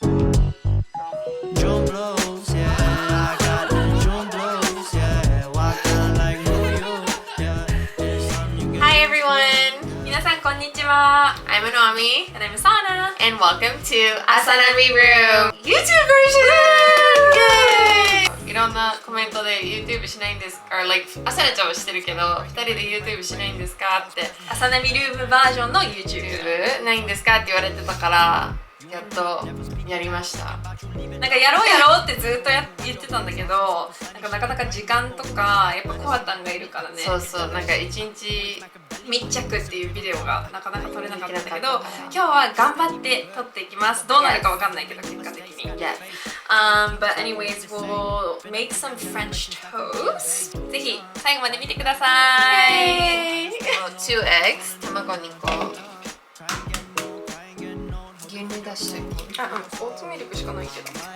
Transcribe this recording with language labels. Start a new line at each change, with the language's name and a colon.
English: June blues, yeah, I got the June blues, yeah. Walking like New York, yeah. It's something you Hi everyone!
Japanese: 皆さんこんにちは.
English: I'm Anami and I'm Asana and welcome to Asanami Room YouTube version! Yay!
Japanese: いろんなコメントで YouTube しないんですか like アサナちゃんはしてるけど2人で YouTube しないんですかってアサナミルームバージョンの YouTube ないんですかって言われてたからやっとやりました。なんかやろうってずっと言ってたんだけどなんかなかなか時間とかやっぱコアタンがいるからねそうなんか1日密着っていうビデオがなかなか撮れなかったんだけど今日は頑張って撮っていきます。どうなるかわかんないけど結果的に。
English: But anyways, we'll make some French toast.
Japanese: ぜひ最後まで見てください。
English: 2 eggs、
Japanese: 卵2個。牛乳出して。オーツミルクしかないけど。